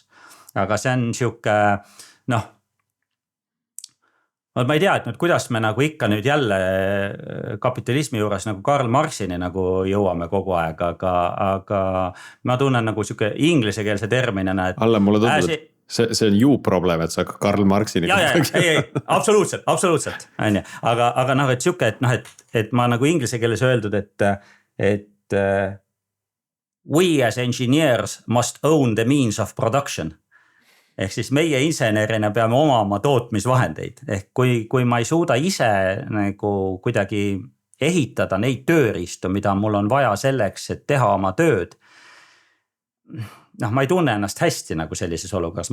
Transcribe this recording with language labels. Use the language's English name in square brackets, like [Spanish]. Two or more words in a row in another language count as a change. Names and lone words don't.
[Estonian] Aga see on siuke, ma ei tea, et nüüd kuidas me nagu ikka nüüd jälle kapitalismi juures nagu Karl Marxini nagu jõuame kogu aeg, aga ma tunnen nagu siuke ingliskeelse terminina, et Alla mulle tundub, et see on ju problem, et sa Karl Marxini. Ei, absoluutselt. Aga et siuke, et ma nagu inglise keeles öeldud, et [English] we as engineers must own the means of production. [Estonian] Ehk siis meie insenerina peame omama tootmisvahendeid. Ehk kui ma ei suuda ise nagu kuidagi ehitada neid tööriistu, mida mul on vaja selleks, et teha oma tööd, ma ei tunne ennast hästi nagu sellises olukorras.